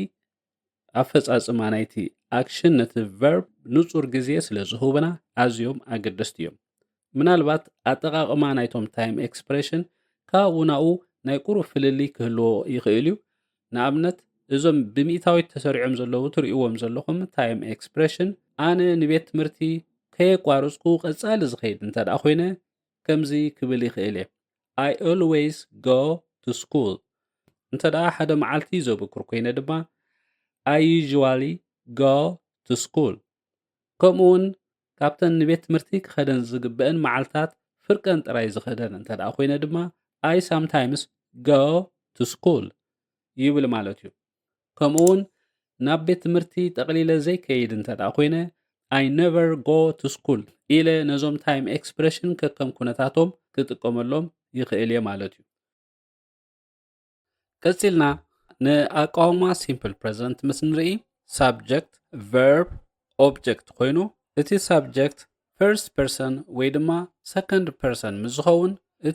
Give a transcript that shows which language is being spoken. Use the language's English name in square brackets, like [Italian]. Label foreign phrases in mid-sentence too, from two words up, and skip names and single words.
[Tigrinya] ኣፈጻጽማ ናይቲ ኣክሽን ነቲ ቨርብ ንጹር ግዜ ስለ ዝህቡና ኣዝዮም ኣገደስቲ እዮም። ምናልባት ኣጠቓቕማ ናይቶም [English] time expression [Tigrinya] ካብኡ ናብኡ ናይ ቁሩብ ፍልሊ ክህልዎ ይኽእል እዩ። ንኣብነት እዞም ብሚእታዊት ተሰሪዖም ዘለዉ ትርእይዎም ዘለኹም [English] time expression [Tigrinya] ኣነ ንቤት ትምህርቲ ከየቋረጽኩ ቀጻሊ ዝኸይድ እንተደኣ ኮይነ ከምዚ ክብል ይኽእል እየ [English] I always go to school። [Tigrinya] እንተደኣ ሓደ መዓልቲ ዘብክር ኮይነ ድማ [English] I usually go to [Tigrinya] school። ከምኡውን ካብተን ንቤት ትምህርቲ ክኸደን ዝግብአን መዓልታት ፍርቀን ጥራይ ዝኸደን እንተደኣ ኮይነ ድማ [English] I sometimes go to school [Tigrinya] ይብል ማለት እዩ። ከምኡውን ናብ ቤት ትምህርቲ ጠቕሊለ ዘይከይድ እንተደኣ ኮይነ [English] I never go to school [Tigrinya] ኢለ ነዞም [English] time expression [Tigrinya] ከከም ኩነታቶም ክጥቀመሎም ይኽእል እየ ማለት እዩ። ቀጺልና ንኣቃውማ [English] simple present [Tigrinya] ምስ ንርኢ [English] subject, verb, object [Tigrinya] ኮይኑ እቲ ሳብጀክት [English] first person [Tigrinya] ወይ ድማ [English] second person [Tigrinya] ምስ ዝኸውን እቲ